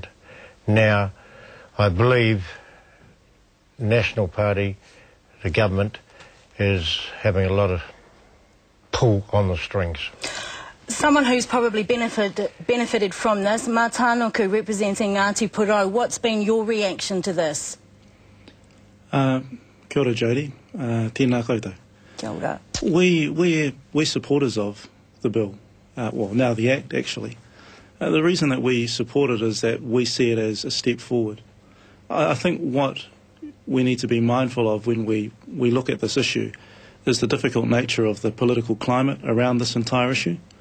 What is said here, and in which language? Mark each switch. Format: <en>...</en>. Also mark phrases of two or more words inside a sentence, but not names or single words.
<en>Now, I believe the National Party, the government, is having a lot of pull on the strings. Someone who's probably benefited from this, Mā Tānuku representing Ngāti Porou, what's been your reaction to this?</en> <mi>Kia ora, Jodie. Tēnā koutou. Kia ora.</mi> <en>We're supporters of the bill, well, now the Act, actually. The reason that we support it is that we see it as a step forward. I think what we need to be mindful of when we look at this issue is the difficult nature of the political climate around this entire issue.</en>